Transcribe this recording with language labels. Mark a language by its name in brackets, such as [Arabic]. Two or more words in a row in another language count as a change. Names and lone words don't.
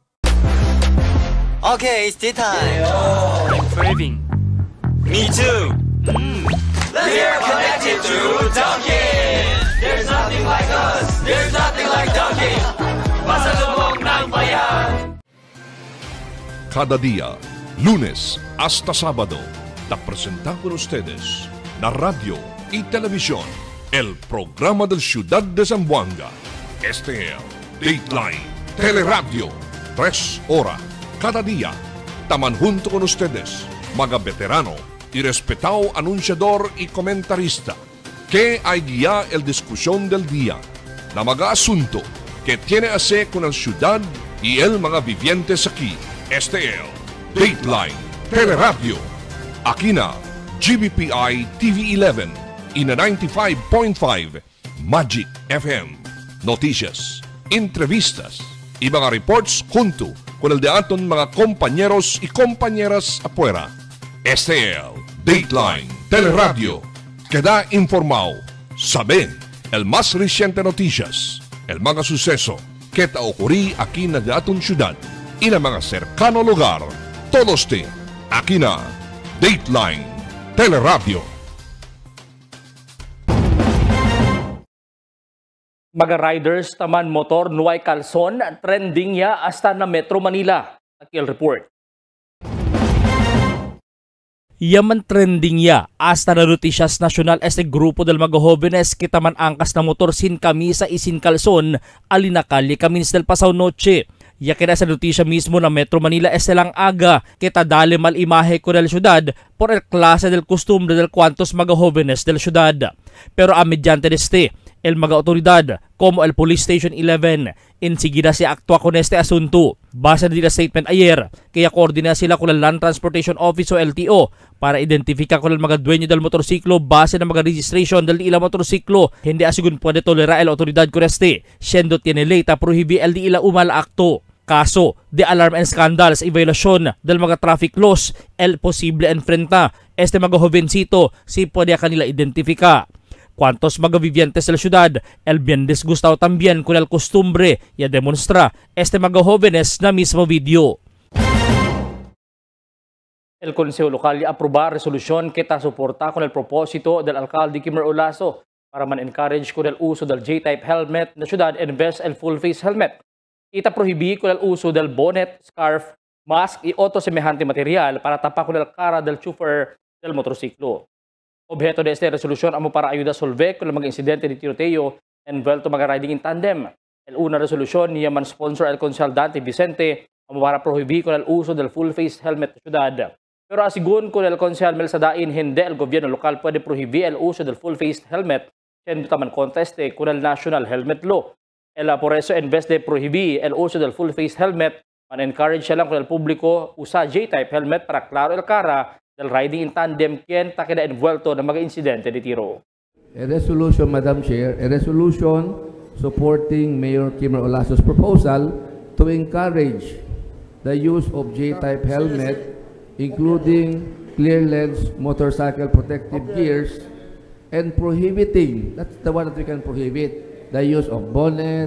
[English] Okay, it's tea time. I'm craving. Me too. Let's get connected to Dunkin'. There's nothing like us. There's nothing like Dunkin'. [Filipino] Pasalubong ng bayan. [Chavacano] Cada día, lunes hasta sábado, la presentamos con ustedes la radio y televisión, el programa del Ciudad de Zamboanga. Este es Dateline Teleradio, 3 horas cada día. Taman junto con ustedes, mga veterano y respetado anunciador y comentarista, que hay guía el discusión del día, la mga asunto que tiene a hacer con la ciudad y el mga vivientes aquí. Este es Dateline Teleradio. Aquí na GBPI TV11 y na 95.5 Magic FM. Noticias, entrevistas y mga reports junto con el de aton mga compañeros y compañeras afuera. Este es Dateline Teleradio. Queda informado, sabe el más reciente noticias, el mga suceso que ta ocurrí aquí na de aton ciudad y na mga cercano lugar. Todos de aquí na Dateline Teleradio. Mga riders taman motor nuay kalson trending ya hasta na Metro Manila. Akil report. Yaman trending ya hasta na noticias nasyonal este grupo del mga jóvenes kita man angkas na motor sin kamisa y sin kalson alinakali kamins del pasaw noche. Ya kaya sa notisya mismo na Metro Manila este lang aga kita dale mal imahe ko del syudad por el klase del costumbre del cuantos mga jóvenes del syudad. Pero a mediante deste el mga otoridad como el Police Station 11 enseguida se actúa con este asunto. Base din na statement ayer, kaya koordina sila con el Land Transportation Office o LTO para identificar con el mga dueño del motorsiklo base ng mga registration del ila motorsiklo. Hindi asigun puede tolera el otoridad con este, siendo tiene ley ta prohibi el di ila umal acto. Kaso de [English] alarm and scandals [Chavacano] y violación del mga [English] traffic laws, [Chavacano] el posible enfrenta este mga jovencito si puede kanila identificar. Cuantos mga vivientes de la ciudad, el bien disgustado también con el costumbre y a demonstra este mga jóvenes na mismo video. El Consejo Local ya aprobar resolución que ta soporta con el propósito del alcalde Kimmer Olaso para man-encourage con el uso del [English] J-type helmet [Chavacano] na ciudad en vez el [English] full-face helmet. [Chavacano] Ita prohibí con el uso del bonnet, scarf, mask y otro semejante material para tapar con el cara del chauffeur del motorsiklo. Objeto de esta resolución amo para ayuda a solver con el mga insidente de tiroteo envuelto mga [English] riding in tandem. [Chavacano] El una resolución niya man sponsor el Consejal Dante Vicente amo para prohibir con el uso del [English] full-face helmet [Chavacano] de ciudad. Pero asigun con el Consejal Mel Sadain, hindi el gobierno local puede prohibir el uso del [English] full-face helmet [Chavacano] siendo taman conteste con el National Helmet Law. Por eso, en vez de prohibir el uso del [English] full-face helmet, [Chavacano] man-encourage siya lang con el público usa [English] J-type helmet [Chavacano] para claro el cara del [English] riding in tandem [Chavacano] quien ta queda envuelto ng mga insidente de tiro. [English] A resolution, Madam Chair, a resolution supporting Mayor Kimmer Olaso's proposal to encourage the use of J-type helmet including clear-lens motorcycle protective gears, and prohibiting, that's the one that we can prohibit, the use of bonnet,